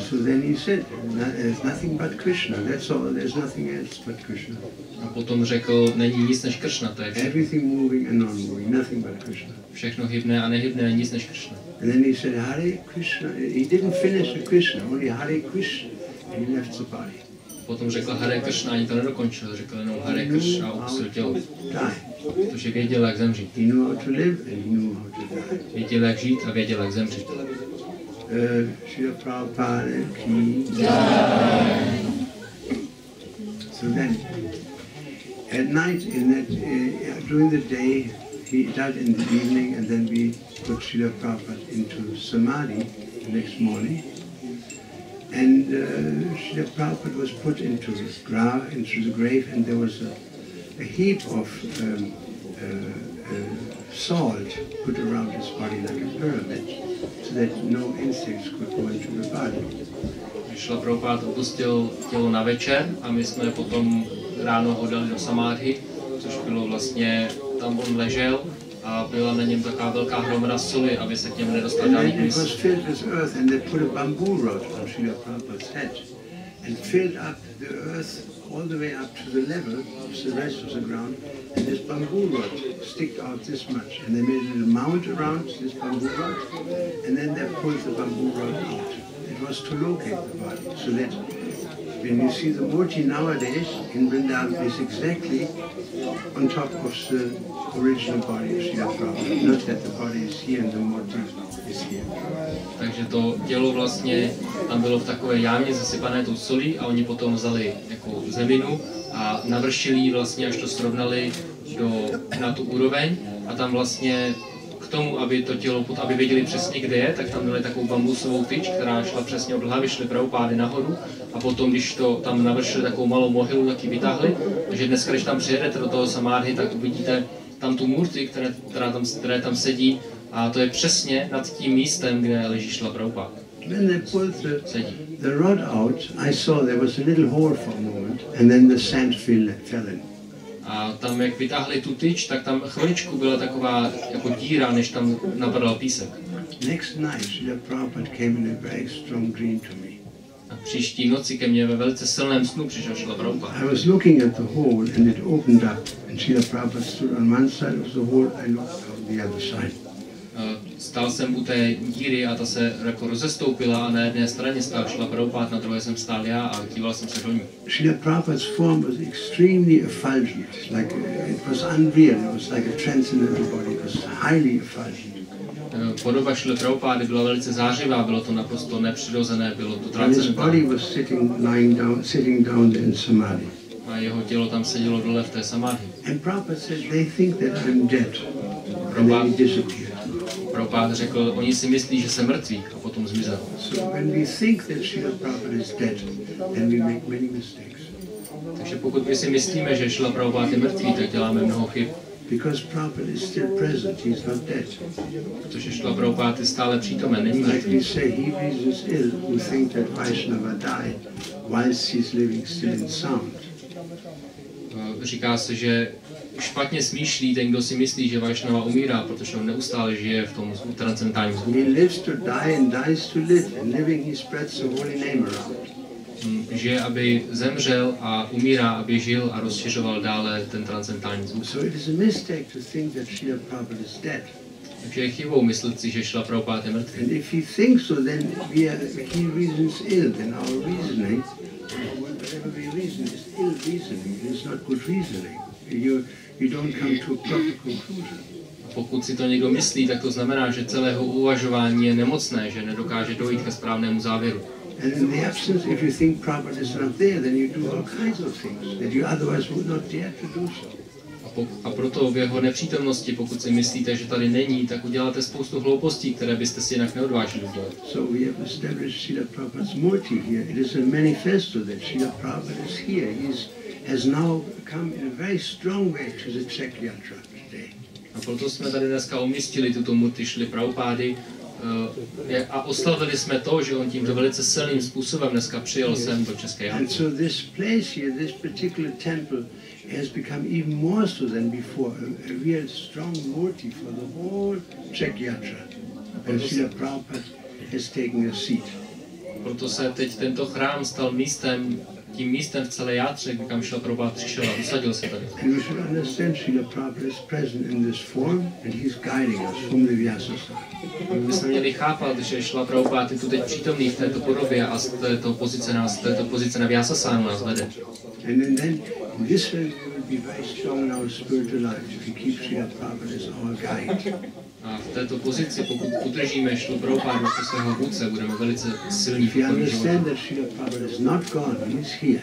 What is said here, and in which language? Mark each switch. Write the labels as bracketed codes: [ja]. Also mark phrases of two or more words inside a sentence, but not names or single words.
[en] So then he said, there's nothing but Krishna. That's all. There's nothing else but Krishna. [cs] A potom řekl, není nic než Krishna, to je všechno. [en] Everything moving and non-moving, nothing but Krishna. [cs] Všechno hybné a nehybné, nic než Krishna. [en] And then he said, Hare Krishna. He didn't finish the Krishna, only Hare Krishna. And he left the body. [cs] Potom řekl Hare Krishna, ani to nedokončil, řekl jenom Hare Krishna a opustil tělo. Protože věděl, jak zemřít. [en] He knew how to live and he knew how to die. [cs] Věděl, jak žít a věděl, jak zemřít. [hi] Srila Prabhupada ki jai. [en] So then, at night, during the day, he died in the evening, and then we put Srila Prabhupada into samadhi the next morning. And Srila Prabhupada was put into the grave, and there was a heap of salt put around his body like a pyramid, so that no insects could go into the body. [cs] Srila Prabhupada opustil tělo na večer a my jsme potom ráno ho dali do samádhy, což bylo vlastně, tam on ležel a byla na něm taková velká hromada soli, aby se k němu nedostal žádný hmyz. [en] And filled up the earth all the way up to the level of the rest of the ground, and this bamboo rod sticked out this much, and they made a little mount around this bamboo rod, and then they pulled the bamboo rod out. It was to locate the body, so that when you see the Murti nowadays in Vrindavan is exactly on top of the original body of Srila Prabhupada. Not that the body is here and the Murti is here. [cs] Takže to tělo vlastně tam bylo v takové jámě zasypané tou solí a oni potom vzali jako zeminu a navršili ji vlastně, až to srovnali na tu úroveň a tam vlastně k tomu, aby to tělo, aby věděli přesně, kde je, tak tam dali takovou bambusovou tyč, která šla přesně od hlavy, šly Prabhupády nahoru a potom, když to tam navršili takovou malou mohylu, tak ji vytáhli. Takže dneska, když tam přijedete do toho samádhy, tak uvidíte tam tu Murti, které tam sedí a to je přesně nad tím místem, kde leží Srila Prabhupada. [en] When they pulled the rod out, I saw there was a little hole for a moment, and then the sand fell in. [cs] A tam, jak vytáhli tu tyč, tak tam chviličku byla taková jako díra, než tam napadal písek. [en] Next night, Srila Prabhupada came in a very strong dream to me. [cs] A příští noci ke mně ve velice silném snu přišel Srila Prabhupada. [en] I was looking at the hole, and it opened up, and Srila Prabhupada stood on one side of the hole, I looked on the other side. [cs] Stál jsem u té díry a ta se jako rozestoupila a na jedné straně stál Srila Prabhupada, na druhé jsem stál já a díval jsem se do ní. [en] Srila Prabhupada's form was extremely effulgent, like it was unreal, it was like a transcendental body, it was highly effulgent. [cs] Podoba Srila Prabhupády byla velice zářivá, bylo to naprosto nepřirozené, bylo to transcendentální. transcendentální. [en] Sitting down there in samadhi. [cs] A jeho tělo tam sedělo dole v té samádhy. [en] And Prabhupada said, they think that I'm dead, and then he disappeared. [cs] Prabhupada řekl, oni si myslí, že jsem mrtvý a potom zmizel. [en] So when we think that Srila Prabhupada is dead, then we make many mistakes. [cs] Takže pokud my si myslíme, že Srila Prabhupada je mrtvý, tak děláme mnoho chyb. [en] Because Prabhupada is still present, he's not dead. [cs] Protože Srila Prabhupada je stále přítomen, není [en] Like [cs] mrtvý. [en] we say, he reasons ill who think that Vaishnava died whilst he's living still in sound. [cs] Říká se, že špatně smýšlí ten, kdo si myslí, že Vaishnava umírá, protože on neustále žije v tom transcendentálním zvuku. [en] He lives to die and dies to live. In living he spreads the holy name around. [cs] Žije, aby zemřel a umírá, aby žil a rozšiřoval dále ten transcendentální zvuk. [en] So it is a mistake to think that Srila Prabhupada is dead. [cs] Takže je chybou myslet si, že Srila Prabhupada je mrtvý. [en] And if he thinks so, then he reasons ill. Then our reasoning, whatever we reason, is ill reasoning. It is not good reasoning. You don't come to a proper conclusion. [cs] pokud si to někdo myslí, tak to znamená, že celého uvažování je nemocné, že nedokáže dojít ke správnému závěru. [en] And in the absence, if you think Prabhupada is not there, then you do all kinds of things that you otherwise would not dare to do so. [cs] A proto v jeho nepřítomnosti, pokud si myslíte, že tady není, tak uděláte spoustu hloupostí, které byste si jinak neodvážili udělat. [en] So we have established Srila Prabhupada's Murti here. It is a manifesto that Srila Prabhupada is here. He has now come in a very strong way to the Czech Yatra today. [cs] A proto jsme tady dneska umístili tuto Murti Šrily Prabhupády a oslavili jsme to, že on tímto velice silným způsobem dneska přijel sem do České Jatry. [en] And so this place here, this particular temple, has become even more so than before, a real strong Murti for the whole Czech Yatra. And Srila Prabhupada has taken a seat. [cs] Proto se teď tento chrám stal tím místem v celé Játře, kam Srila Prabhupada přišel a usadil se tady. [en] And we should understand Srila Prabhupada is present in this form and he's guiding us from the Vyasasana. [cs] My bychom měli chápat, že Srila Prabhupada je tu teď přítomný v této podobě a z této pozice na Vyasasánu nás vede. [en] And then in this way we will be very strong in our spiritual life if we keep Srila Prabhupada as our guide. [cs] A v této pozici, pokud udržíme Srilu Prabhupádu jako svého vůdce, budeme velice silní v životě.